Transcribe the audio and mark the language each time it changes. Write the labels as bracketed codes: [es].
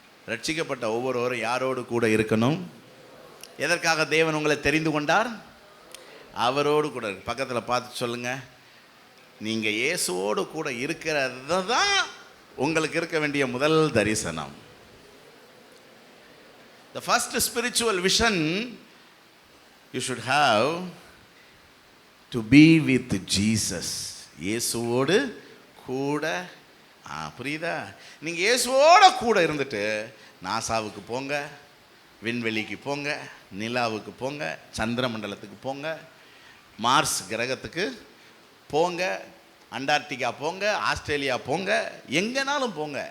[ta] ரட்சிக்கப்பட்ட ஒவ்வொருவரும் யாரோடு கூட இருக்கணும்? எதற்காக தேவன் உங்களை தெரிந்து கொண்டார்? அவரோடு கூட. பக்கத்தில் பார்த்து சொல்லுங்க, நீங்கள் இயேசுவோடு கூட இருக்கிறது தான் உங்களுக்கு இருக்க வேண்டிய முதல் தரிசனம். [en] The first spiritual vision you should have to be with Jesus. [ta] இயேசுவோடு கூட. புரியுதா? நீங்கள் இயேசுவோட கூட இருந்துட்டு நாசாவுக்கு போங்க, விண்வெளிக்கு போங்க, நிலாவுக்கு போங்க, சந்திர மண்டலத்துக்கு போங்க, மார்ஸ் கிரகத்துக்கு போங்க, அண்டார்டிகா போங்க, ஆஸ்திரேலியா போங்க, எங்கேனாலும் போங்க.